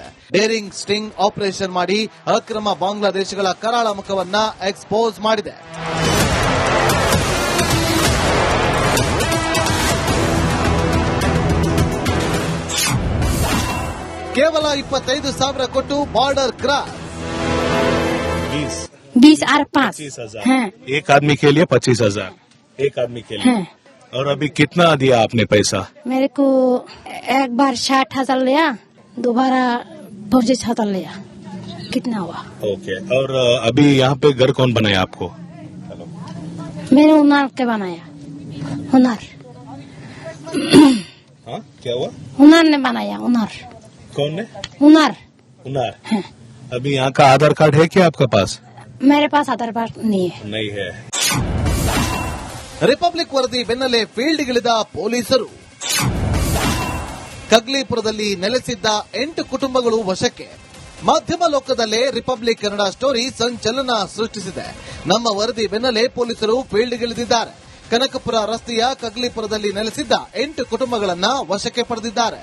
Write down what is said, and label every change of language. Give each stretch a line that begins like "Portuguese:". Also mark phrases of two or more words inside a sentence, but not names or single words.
English: daring sting operation
Kannada: ಮಾಡಿ ಅಕ್ರಮ ಬಾಂಗ್ಲಾದೇಶಿಗಳ ಕರಾಳ ಮುಖವನ್ನ ಎಕ್ಸ್ಪೋಸ್ ಮಾಡಿದೆ. ಕೇವಲ 25,000 ಕೊಟ್ಟು
English: border cross.
Hindi: 20 और 5 एक आदमी के लिए 25,000 एक आदमी के लिए। और अभी कितना दिया आपने पैसा? मेरे को एक बार 60,000 लिया, दोबारा 25,000 लिया. कितना हुआ? ओके। और अभी यहाँ पे घर कौन बनाया आपको? मैंने उनार के बनाया. उनार. हाँ, क्या हुआ? उनार ने बनाया. उनार. कौन ने? उनार. उनार। अभी यहाँ का आधार कार्ड है क्या आपके पास? मेरे पास आधार कार्ड नहीं है. नहीं है।
Kannada: ರಿಪಬ್ಲಿಕ್ ವರದಿ ಬೆನ್ನಲ್ಲೇ ಫೀಲ್ಡ್ಗಿಳಿದ ಪೊಲೀಸರು. ಕಗ್ಲಿಪುರದಲ್ಲಿ ನೆಲೆಸಿದ್ದ 8 ಕುಟುಂಬಗಳು ವಶಕ್ಕೆ. ಮಾಧ್ಯಮ ಲೋಕದಲ್ಲೇ ರಿಪಬ್ಲಿಕ್ ಕನ್ನಡ ಸ್ಟೋರಿ ಸಂಚಲನ ಸೃಷ್ಟಿಸಿದೆ. ನಮ್ಮ ವರದಿ ಬೆನ್ನಲ್ಲೇ ಪೊಲೀಸರು ಫೀಲ್ಡ್ಗಿಳಿದಿದ್ದಾರೆ. ಕನಕಪುರ ರಸ್ತೆಯ ಕಗ್ಲಿಪುರದಲ್ಲಿ ನೆಲೆಸಿದ್ದ 8 ಕುಟುಂಬಗಳನ್ನ ವಶಕ್ಕೆ ಪಡೆದಿದ್ದಾರೆ.